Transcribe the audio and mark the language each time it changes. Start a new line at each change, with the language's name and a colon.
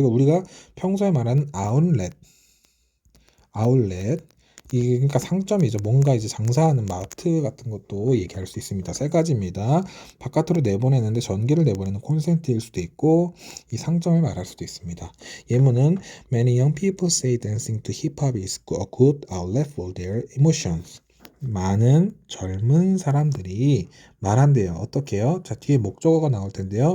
Korean: 그리고 우리가 평소에 말하는 아울렛 이게 그러니까 상점이죠. 뭔가 이제 장사하는 마트 같은 것도 얘기할 수 있습니다. 세 가지입니다. 바깥으로 내보내는데 전기를 내보내는 콘센트일 수도 있고 이 상점을 말할 수도 있습니다. 예문은
English: Many young people say dancing to hip hop is a good outlet for their emotions.
Korean: 많은 젊은 사람들이 말한대요. 어떻게요? 자, 뒤에 목적어가 나올 텐데요.